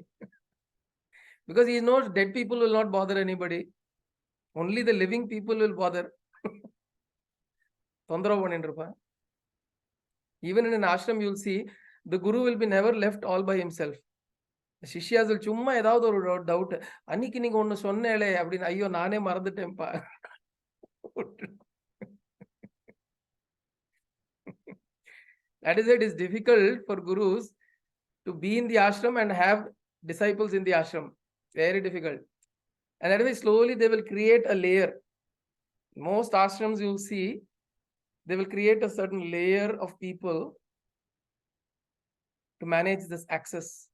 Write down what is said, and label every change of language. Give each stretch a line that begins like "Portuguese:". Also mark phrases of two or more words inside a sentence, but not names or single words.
English: Because he knows dead people will not bother anybody. Only the living people will bother. Even in an ashram, you'll see the guru will be never left all by himself.
Tamil: Shishyas will சும்மா ஏதாவது ஒரு doubt. அன்னிக்கு நீங்க ஒன்னு சொன்னீலே அப்படின்னு அய்யோ நானே மறந்துட்டேன்பா.
English: That is it is difficult for gurus to be in the ashram and have disciples in the ashram. Very difficult. And that way slowly they will create a layer. Most ashrams you'll see, they will create a certain layer of people to manage this access.